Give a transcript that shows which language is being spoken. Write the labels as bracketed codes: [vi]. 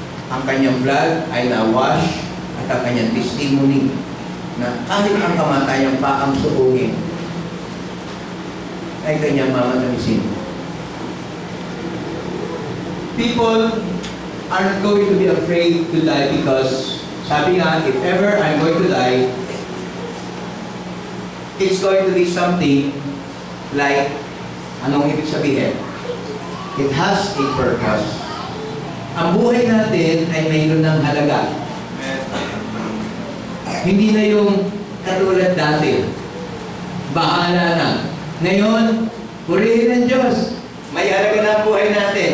[tl] Ang kanyang blood ay na-wash at ang kanyang testimony na kahit ang kamatayan pa ang suugin ay kanyang mamatamisin. [en] People are not going to be afraid to die because [tl] sabi nga, [en] if ever I'm going to die, it's going to be something like, [tl] anong ibig sabihin? [en] It has a purpose. [tl] Ang buhay natin ay mayroon ng halaga. Hindi na yung katulad dati. Bahala na. Ngayon, purihin ng Diyos. May halaga na ang buhay natin.